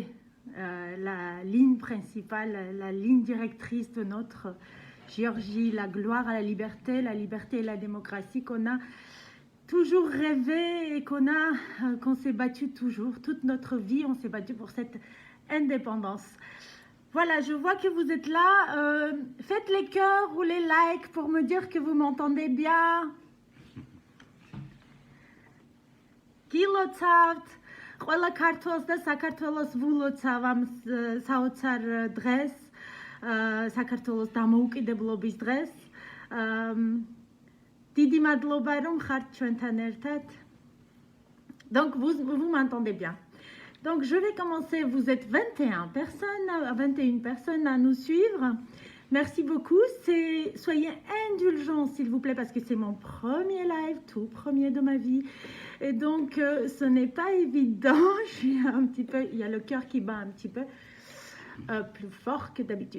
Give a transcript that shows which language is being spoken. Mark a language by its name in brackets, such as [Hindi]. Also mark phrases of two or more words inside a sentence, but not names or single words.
[French] La ligne principale, la ligne directrice de notre Géorgie, la gloire à la liberté et la démocratie qu'on a toujours rêvé et qu'on s'est battu toujours. Toute notre vie, on s'est battu pour cette indépendance. Voilà, je vois que vous êtes là. Faites les cœurs ou les likes pour me dire que vous m'entendez bien. [Georgian] Gilotavt, ყველა ქართველს და საქართველოს ვულოცავ ამ საოცარ დღეს, საქართველოს დამოუკიდებლობის დღეს. დიდი მადლობა რომ ხართ ჩვენთან ერთად. [French] Donc vous m'entendez bien. Donc je vais commencer, vous êtes 21 personnes à nous suivre. Merci beaucoup, soyez indulgents s'il vous plaît parce que c'est mon premier live, tout premier de ma vie. Et donc ce n'est pas évident, je suis un petit peu, il y a le cœur qui bat un petit peu plus fort que d'habitude.